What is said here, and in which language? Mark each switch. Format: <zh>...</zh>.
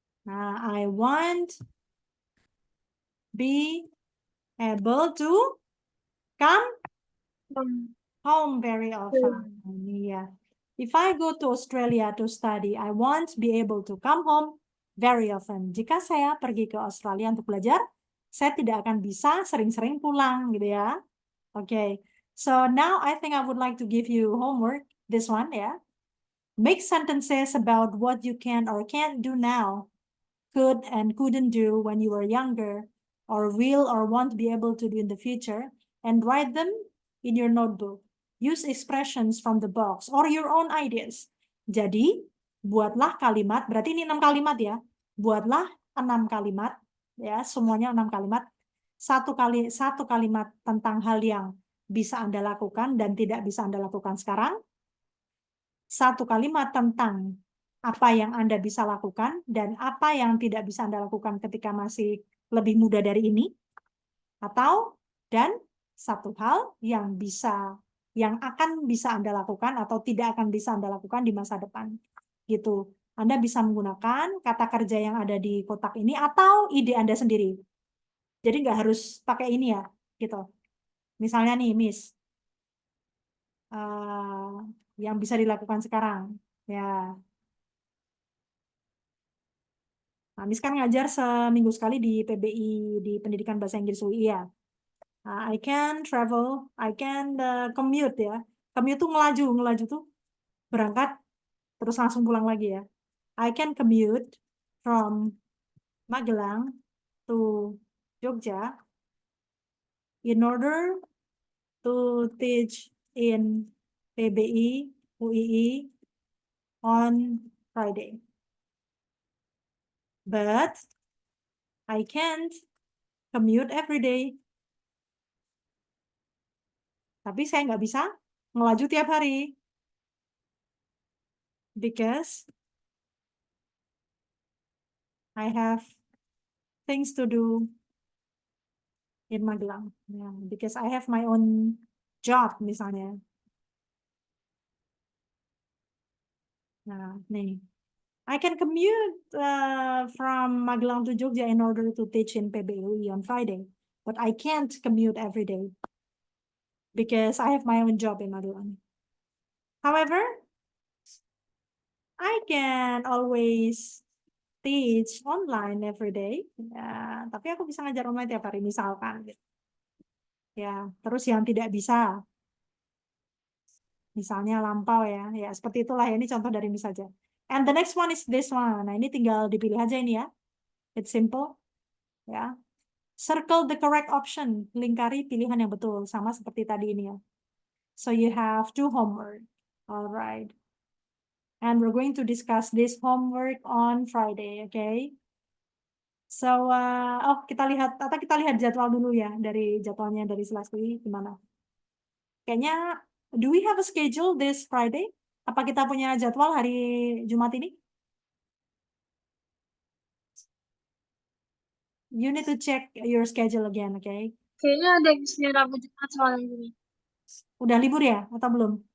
<en>Nah, I won't be able to come home very often. Yeah. If I go to Australia to study, I won't be able to come home very often.</en> <id>Jika saya pergi ke Australia untuk belajar, saya tidak akan bisa sering-sering pulang gitu ya.</id> <en>Okay. So now I think I would like to give you homework. This one, yeah. Make sentences about what you can or can't do now, could and couldn't do when you were younger, or will or won't be able to do in the future, and write them in your notebook. Use expressions from the box or your own ideas.</en> <id>Jadi, buatlah kalimat, berarti ini 6 kalimat ya. Buatlah 6 kalimat, ya, semuanya 6 kalimat. Satu kalimat tentang hal yang bisa Anda lakukan dan tidak bisa Anda lakukan sekarang. Satu kalimat tentang apa yang Anda bisa lakukan dan apa yang tidak bisa Anda lakukan ketika masih lebih muda dari ini. Dan satu hal yang akan bisa Anda lakukan atau tidak akan bisa Anda lakukan di masa depan. Gitu. Anda bisa menggunakan kata kerja yang ada di kotak ini atau ide Anda sendiri. Jadi nggak harus pakai ini ya, gitu. Misalnya nih, Miss, yang bisa dilakukan sekarang, ya. Nah, Miss kan ngajar seminggu sekali di PBI, di Pendidikan Bahasa Inggris UI ya.</id> <en>I can travel, I can commute</en> <id>ya. Commute tuh ngelaju tuh berangkat terus langsung pulang lagi ya.</id> <en>I can commute from Magelang to Jogja in order to teach in PBI UII on Friday. But I can't commute every day.</en> <id>Tapi saya nggak bisa ngelaju tiap hari.</id> <en>Because I have things to do in Magelang. Yeah, because I have my own job</en> <id>misalnya. Nah, nih.</id> <en>I can commute from Magelang to Jogja in order to teach in PBUI on Friday. But I can't commute every day because I have my own job in Magelang. However, I can always teach online every day.</en> <id>Ya, tapi aku bisa ngajar online tiap hari misalkan. Gitu. Ya, terus yang tidak bisa, misalnya lampau ya, ya seperti itulah ya. Ini contoh dari Miss saja.</id> <en>And the next one is this one.</en> <id>Nah ini tinggal dipilih aja ini ya.</id> <en>It's simple,</en> <id>ya.</id> <en>Circle the correct option,</en> <id>lingkari pilihan yang betul, sama seperti tadi ini ya.</id> <en>So you have 2 homework, alright. And we're going to discuss this homework on Friday, okay?</en> <id>So, kita lihat jadwal dulu ya, dari jadwalnya dari Selaswi gimana? Kayaknya,</id> <en>do we have a schedule this Friday?</en> <id>Apa kita punya jadwal hari Jumat ini?</id> <en>You need to check your schedule again, okay?</en> <id>Kayaknya ada yang Senin Rabu Jumat soalnya gini. Udah libur ya atau belum?</id>